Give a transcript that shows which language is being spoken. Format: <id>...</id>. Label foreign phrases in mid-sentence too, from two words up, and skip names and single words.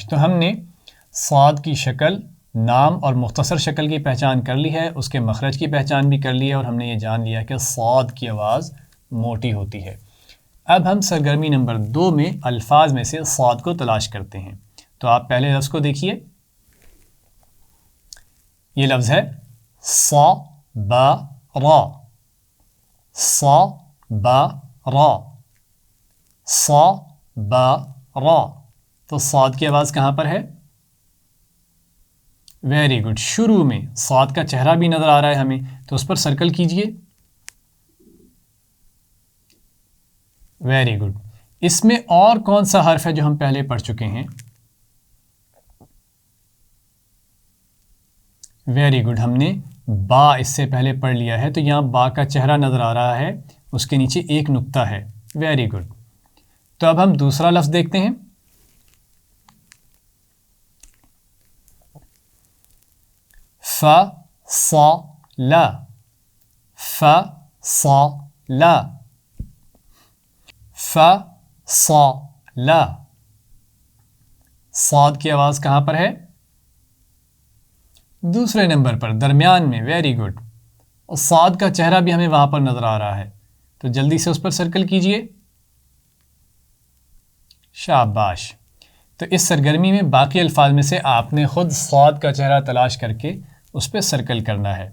<ur>تو ہم نے صاد کی شکل، نام اور مختصر شکل کی پہچان کر لی ہے، اس کے مخرج کی پہچان بھی کر لی ہے، اور ہم نے یہ جان لیا کہ صاد کی آواز موٹی ہوتی ہے۔ اب ہم سرگرمی نمبر 2 میں الفاظ میں سے صاد کو تلاش کرتے ہیں۔ تو آپ پہلے لفظ کو دیکھیے، یہ لفظ ہے صا با را، صا با را، صا با را۔ تو صاد کی آواز کہاں پر ہے؟</ur> <en>Very good,</en> <ur>شروع میں۔ صاد کا چہرہ بھی نظر آ رہا ہے ہمیں، تو اس پر سرکل کیجئے۔</ur> <en>Very good.</en> <ur>اس میں اور کون سا حرف ہے جو ہم پہلے پڑھ چکے ہیں؟</ur> <en>Very good,</en> <ur>ہم نے با اس سے پہلے پڑھ لیا ہے، تو یہاں با کا چہرہ نظر آ رہا ہے، اس کے نیچے ایک نقطہ ہے۔</ur> <en>Very good.</en> <ur>تو اب ہم دوسرا لفظ دیکھتے ہیں، ف صا لا، ف صا لا، ف صا لا۔ صاد کی آواز کہاں پر ہے؟ دوسرے نمبر پر، درمیان میں۔</ur> <en>Very good.</en> <ur>اور صاد کا چہرہ بھی ہمیں وہاں پر نظر آ رہا ہے، تو جلدی سے اس پر سرکل کیجئے۔ شاباش۔ تو اس سرگرمی میں باقی الفاظ میں سے آپ نے خود صاد کا چہرہ تلاش کر کے اس پہ سرکل کرنا ہے۔</ur>